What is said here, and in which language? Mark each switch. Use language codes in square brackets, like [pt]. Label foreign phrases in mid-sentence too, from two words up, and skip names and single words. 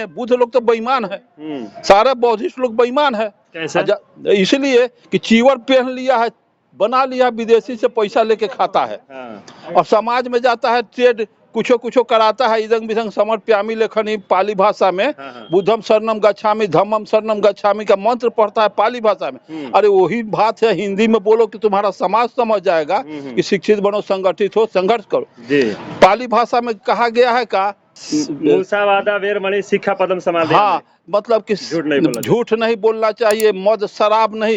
[hi] बुद्ध लोग तो बेईमान है, सारे बौद्धिस्ट लोग बेईमान है। इसलिए कि चीवर पहन लिया है, बना लिया, विदेशी से पैसा लेके खाता है। और समाज में जाता है, ट्रेड कुछो कराता है, [pi] इदंग बिदंग समर्प्यामि [hi] लेखनी पाली भाषा में, [pi] बुद्धम शरणम गच्छामि धम्मम शरणम गच्छामि [hi] का मंत्र पढ़ता है पाली भाषा में। अरे वही बात है, हिंदी में बोलो कि तुम्हारा समाज समझ जाएगा कि शिक्षित बनो, संगठित हो, संघर्ष करो। पाली भाषा में कहा गया है का [pi] मूसावादा वेरमणि शिक्षा पदम समाधि। [hi] हाँ, मतलब कि झूठ नहीं बोलना चाहिए, मद शराब नहीं।